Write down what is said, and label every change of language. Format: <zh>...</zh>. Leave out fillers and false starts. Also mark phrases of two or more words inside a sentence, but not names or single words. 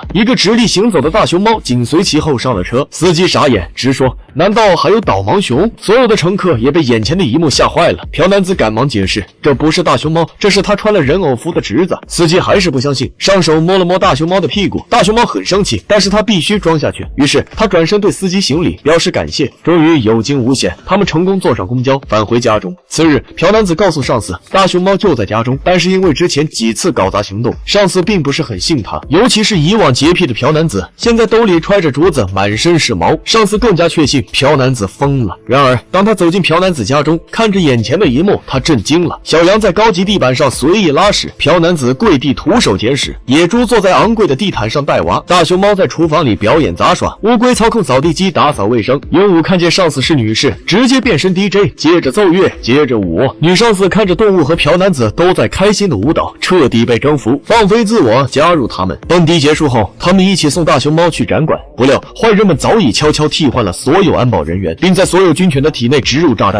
<zh>一个直立行走的大熊猫紧随其後上了車，司機傻眼，直說：“難道還有導盲熊？” 所有的乘客也被眼前的一幕嚇壞了。朴男子趕忙解釋：“這不是大熊貓，這是他穿了人偶服的侄子。” 司機還是不相信，上手摸了摸大熊貓的屁股。大熊貓很生氣，但是他必須裝下去。於是他轉身對司機行禮，表示感謝。終於有驚無險，他們成功坐上公交，返回家中。次日，朴男子告訴上司，大熊貓就在家中，但是因為之前幾次搞砸行動，上司並不是很信他，尤其是以往潔癖的朴男子，現在兜裡揣着竹子，滿身是毛，上司更加確信朴男子瘋了。然而，當他走進朴男子家中，看着眼前的一幕，他震驚了。小羊在高級地板上隨意拉屎，朴男子跪地徒手撿屎，野豬坐在昂貴的地毯上帶娃，大熊貓在廚房裡表演雜耍，烏龜操控掃地機打掃衛生，鸚鵡看見上司是女士，直接變身 DJ， 接着奏樂，接着舞。女上司看着動物和朴男子都在開心的舞蹈，徹底被征服，放飛自我，加入他們。蹦迪結束後，他們一起送大熊貓去展館，不料壞人們早已悄悄替換了所有安保人員，並在所有軍犬的體內植入炸彈。</zh>